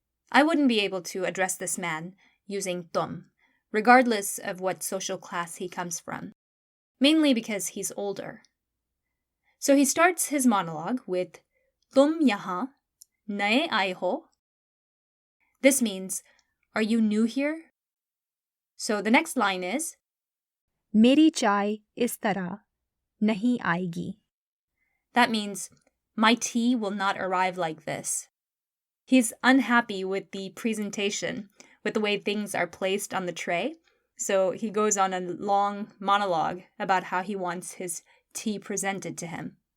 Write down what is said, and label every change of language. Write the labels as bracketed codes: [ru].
[en] I wouldn't be able to address this man using tum, regardless of what social class he comes from, mainly because he's older. So he starts his monologue with [hi] tum yahan naye aaye ho. [en] This means, are you new here? So the next line is, [hi] मेरी चाय इस तरह नहीं आएगी. [en] that means, my tea will not arrive like this. He's unhappy with the presentation, with the way things are placed on the tray, so he goes on a long monologue about how he wants his tea presented to him.